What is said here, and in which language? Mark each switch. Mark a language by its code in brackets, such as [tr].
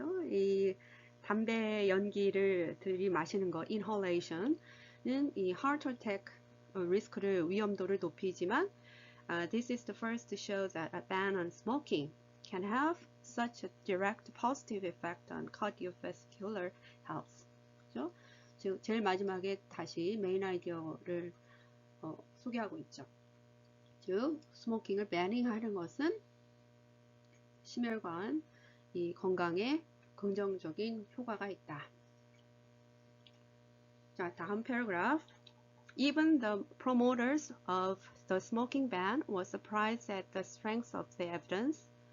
[ko] 이 담배 연기를 들이마시는 거, inhalation은 이 heart attack 리스크를 위험도를 높이지만 [en] this is the first to show that a ban on smoking can have such a direct positive effect on cardiovascular health. [ko] 그렇죠? 즉 제일 마지막에 다시 메인 아이디어를 소개하고 있죠. 즉 스모킹을 배닝하는 것은 심혈관 이 건강에 긍정적인 효과가 있다. 자, 다음 패러그래프. [en] Even the promoters of the smoking ban were surprised at the strength of the evidence.